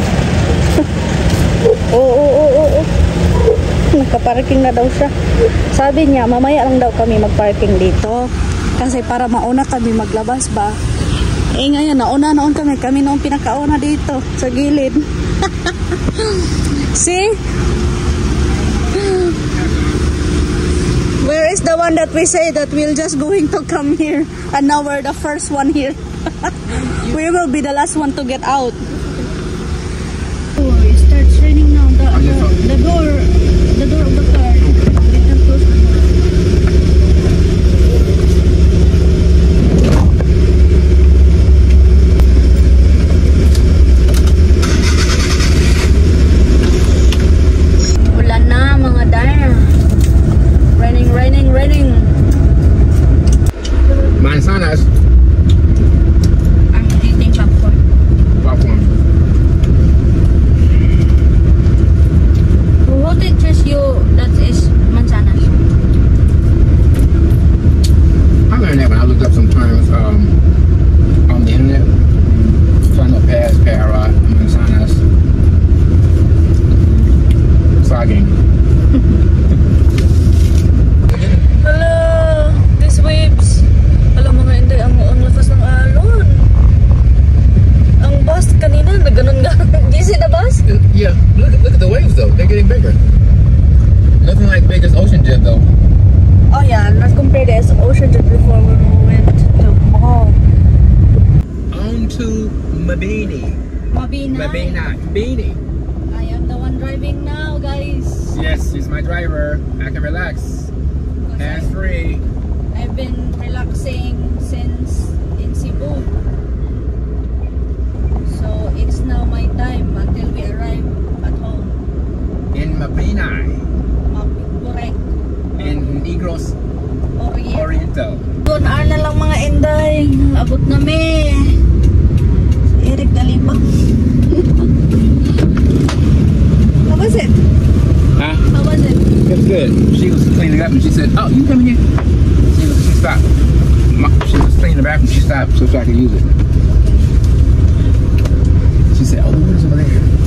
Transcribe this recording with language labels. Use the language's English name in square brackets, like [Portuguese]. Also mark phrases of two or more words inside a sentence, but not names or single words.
[Filipino] Oo. Nakaparking na daw siya. Sabi niya, mamaya lang daw kami magparking dito. Kasi para mauna kami maglabas ba. Eh ngayon, nauna noon kami noon pinakauna dito sa gilid. [English] See? Where is the one that we say that we're just going to come here and now we're the first one here? We will be the last one to get out. Oh, it starts raining now. The door of the car. [Filipino] Ulan na mga daya. [English] Raining. Manzanas. I'm eating popcorn. Who teaches you that is manzanas? I learned that when I looked up some terms on the internet. So I know pears, para, manzanas, saging. Hello, these waves. [Filipino] Alam mga Inday, ang lakas ng alon. Ang bus kanina, nagganon nga. [English] Do you see the bus? Yeah, look at the waves though. They're getting bigger. Nothing like big as Ocean Jet though. Oh yeah, not compared to Ocean Jet before when we went to mall. On to Mabini. Bini. I am the one driving now, guys. Yes, he's my driver. I can relax. Hands free. I've been relaxing since in Cebu. So it's now my time until we arrive at home. In Mabini. Correct. In Negros Oriental. [Filipino] Doon na lang mga Inday. Abot na me. Si Eric Dalibang. [English] How was it? Huh? How was it? It's good. She was cleaning up and she said, "Oh, you come here." She stopped. She was cleaning the bathroom. She stopped so I could use it. She said, "Oh, what is over there?"